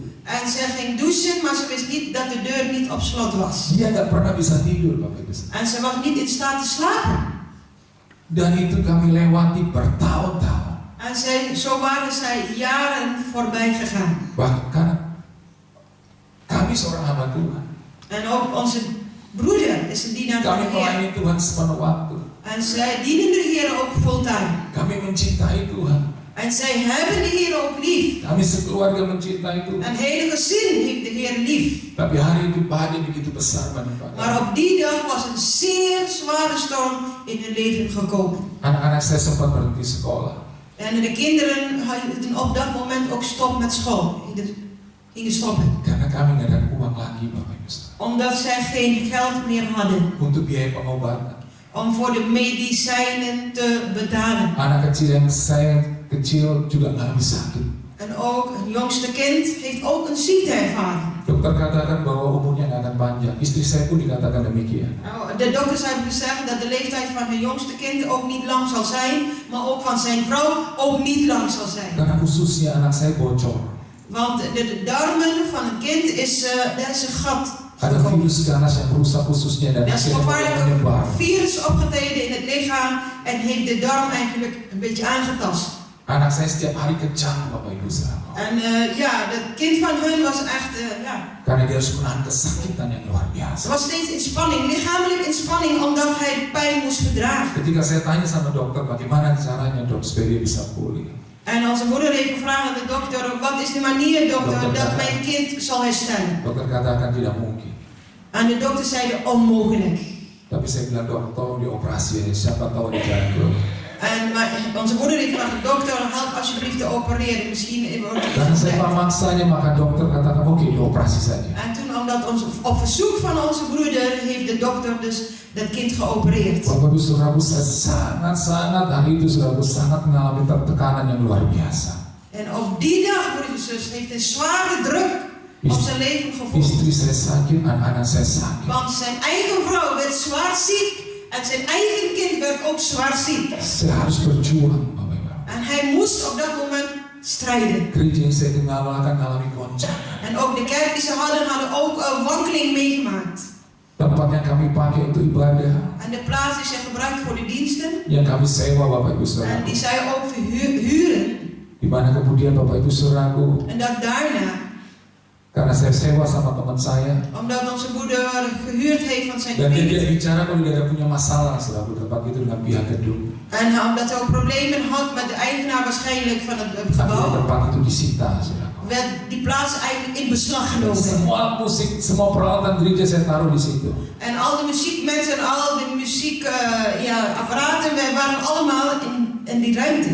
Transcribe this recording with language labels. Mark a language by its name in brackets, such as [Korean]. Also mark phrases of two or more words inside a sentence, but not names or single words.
[Dutch] En zij ging douchen, maar ze wist niet dat de deur niet op slot was. [Indonesian] Dia nggak pernah bisa tidur, Bapak Ibu. [Dutch] En ze was niet in staat te slapen. [Indonesian] Dan itu kami lewati bertahun-tahun. [Dutch] En zo waren zij jaren voorbij gegaan. [Indonesian] Bahkan kami seorang hamba Tuhan. [Dutch] En ook onze broeder is een dienaar van [Indonesian] Kami [Dutch] de Heer. [Indonesian] melayani Tuhan sepenuh waktu. [Dutch] En zij dienen de Heer ook fulltime. [Indonesian] Kami mencintai Tuhan. [Dutch] En zij hebben de Heer ook lief. [Indonesian] Kami sekeluarga mencintai Tuhan. [Dutch] Een hele gezin heeft de Heer lief. [Indonesian] Tapi hari itu badai begitu besar menimpa kami. [Dutch] Maar op die dag was een zeer zware storm in hun leven gekomen. [Indonesian] Anak-anak saya sempat berhenti sekolah. [Dutch] En de kinderen hadden op dat moment ook stop met school. Gingen stoppen. [Indonesian] Karena kami nggak ada uang lagi, Bapak Ibu. [Dutch] Omdat zij geen geld meer hadden. [Indonesian] Untuk biaya pengobatan. [Dutch] Om voor de medicijnen te betalen. [Indonesian] Anak kecil yang saya kecil juga nggak bisa sakit. [Dutch] En ook het jongste kind heeft ook een ziekte ervaren. [Indonesian] Dokter katakan bahwa umurnya nggak akan panjang. Istri saya pun dikatakan demikian. [Dutch] De dokters hebben gezegd dat de leeftijd van het jongste kind ook niet lang zal zijn. Maar ook van zijn vrouw ook niet lang zal zijn. [Indonesian] Karena ususnya anak saya bocor. [Dutch] Want de darmen van het kind daar is een gat. [Indonesian] Ada virus ganas yang merusak ususnya dan [Dutch] Er is een [Indonesian] akhirnya [Dutch] gevaarlijke [Indonesian] menyebar. [Dutch] virus opgetreden in het lichaam en heeft de darm eigenlijk een beetje aangetast. [Indonesian] Anak saya setiap hari kejang, Bapak Ibu saudara. [Dutch] En het kind van hun was echt, [Indonesian] Karena dia harus menahan kesakitan yang luar [Dutch] Ze [Indonesian] biasa. [Dutch] was steeds in spanning, lichamelijk in spanning, omdat hij pijn moest verdragen. [Indonesian] Ketika saya tanya sama dokter bagaimana caranya dok supaya dia bisa pulih. [Dutch] En onze moeder heeft gevraagd aan de dokter, wat is de manier dokter dat mijn kind zal herstellen? [Indonesian] Dokter katakan tidak mungkin. [Dutch] En de dokter zeiden onmogelijk. [Indonesian] Tapi saya bilang dok, tolong dioperasi ya, siapa tahu di jalan keluar. [Dutch] Onze moeder heeft gevraagd, dokter, help alsjeblieft te opereren. Misschien wordt het [Indonesian] Dan saya [Dutch] niet [Indonesian] memaksanya, maka dokter katakan oke, dioperasi saja. [Dutch] En toen, op verzoek van onze broeder, heeft de dokter dus dat kind geopereerd. [Indonesian] Bapak Ibu Saudaraku, saya sangat hari itu saudaraku sangat mengalami tekanan yang luar biasa. [Dutch] En op die dag, broeders en zus, heeft een zware druk op zijn leven gevoeld. [Indonesian] Istri saya sakit, anak-anak saya sakit. [Dutch] Want zijn eigen vrouw werd zwaar ziek en zijn eigen kind werd ook zwaar ziek. [Indonesian] Saya harus berjuang, Bapak Ibu. [Dutch] En hij moest op dat moment strijden. [Indonesian] Gereja yang saya tinggal akan mengalami goncangan. [Dutch] En ook de kerk die ze hadden ook een wankeling meegemaakt. [Indonesian] Tempat yang kami pakai untuk ibadah, [Dutch] En de plaats die zij gebruikt voor de diensten, [Indonesian] yang kami sewa Bapak Ibu [Dutch] en [Indonesian] Saudara, [Dutch] die zij ook huren. [Indonesian] di mana kemudian Bapak Ibu Saudaraku, [Dutch] En dat daarna, [Indonesian] karena saya sewa sama teman saya, [Dutch] omdat onze moeder gehuurd heeft van zijn [Indonesian] dan dia [Dutch] gemeente. [Indonesian] bicara kalau dia ada punya masalah Saudaraku tempat itu dengan pihak gedung, [Dutch] En omdat hij ook problemen had met de eigenaar waarschijnlijk van het [Indonesian] akhirnya [Dutch] gebouw, [Indonesian] tempat itu disita Saudaraku. [Dutch] werd die plaats eigenlijk in beslag genomen. [Indonesian] Semua musik, semua peralatan gereja saya taruh di situ. [Dutch] En al de muziekmensen en al de muziekapparaten waren allemaal in die ruimte.